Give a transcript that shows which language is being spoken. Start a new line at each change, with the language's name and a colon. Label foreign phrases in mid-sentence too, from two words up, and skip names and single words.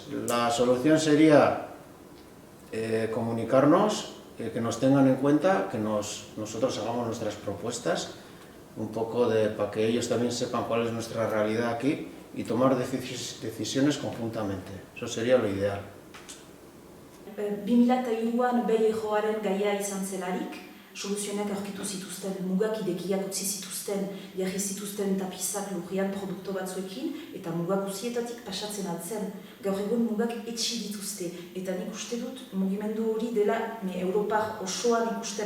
Spanish: La solución sería comunicarnos, que nos tengan en cuenta, que nosotros hagamos nuestras propuestas, un poco para que ellos también sepan cuál es nuestra realidad aquí y tomar decisiones conjuntamente. Eso sería lo ideal.
Basque: 2003an bere joaren gaia izan zelarik, soluzionak aurkitu zituzten, mugak idekiak utzi zituzten, jarri zituzten tapizak lurrian produkto batzuekin, eta mugak uzietatik pasatzen altzen. Gaur egun mugak etxi dituzte, eta nik uste dut mugimendu hori dela, Europar osoan ikusten